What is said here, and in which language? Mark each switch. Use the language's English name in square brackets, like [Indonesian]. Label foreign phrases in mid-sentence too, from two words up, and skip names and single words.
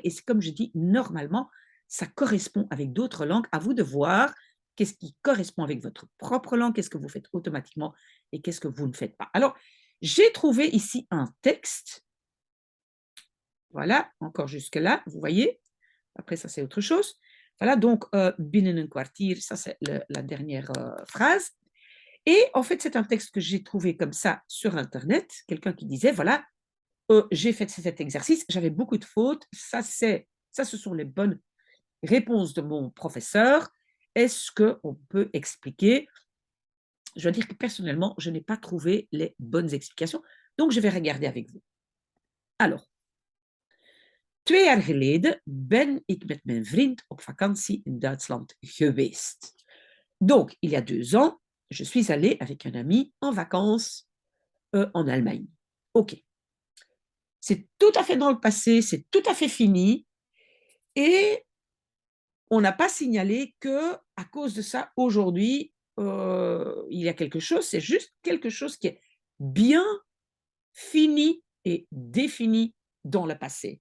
[French] Et c'est comme je dis, normalement, ça correspond avec d'autres langues. À vous de voir qu'est-ce qui correspond avec votre propre langue, qu'est-ce que vous faites automatiquement et qu'est-ce que vous ne faites pas. Alors, j'ai trouvé ici un texte. Voilà, encore jusque-là, vous voyez. Après, ça, c'est autre chose. Voilà, donc, [Dutch] binnen een kwartier, [French] ça, c'est la dernière phrase. Et en fait, c'est un texte que j'ai trouvé comme ça sur Internet. Quelqu'un qui disait, voilà, j'ai fait cet exercice, j'avais beaucoup de fautes. Ça, ce sont les bonnes réponses de mon professeur. Est-ce qu'on peut expliquer? Je dois dire que personnellement, je n'ai pas trouvé les bonnes explications. Donc, je vais regarder avec vous. [Dutch] Alors, 2 jaar geleden ben ik met mijn vriend op vakantie in Duitsland geweest. [French] Donc, il y a 2 ans, je suis allée avec un ami en vacances en Allemagne. OK. C'est tout à fait dans le passé, c'est tout à fait fini. Et on n'a pas signalé que à cause de ça, aujourd'hui, il y a quelque chose, c'est juste quelque chose qui est bien fini et défini dans le passé.